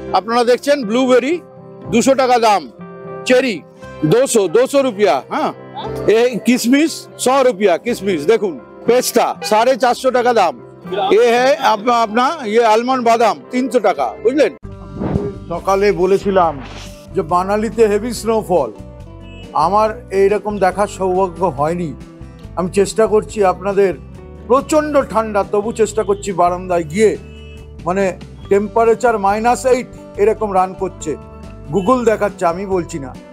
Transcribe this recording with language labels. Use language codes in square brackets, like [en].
[bn] আপনারা দেখছেন ব্লুবেরি 200 টাকা দাম, চেরি 200 रुपया। [hi] हाँ, किशमिश 100 रुपया किशमिश। देखুন [bn] পেস্তা 450 টাকা দাম, [hi] ये है अपना ये आलमंड बादाम 300 [bn] টাকা বুঝলেন। সকালে বলেছিলাম যে মানালিতে হেভি স্নোফল, আমার এইরকম দেখার সৌভাগ্য হয়নি। আমি চেষ্টা করছি আপনাদের, প্রচণ্ড ঠান্ডা তবু চেষ্টা করছি বারান্দায় গিয়ে, মানে টেম্পারেচার -8 এরকম রান করছে, গুগল দেখাচ্ছে, আমি বলছি না।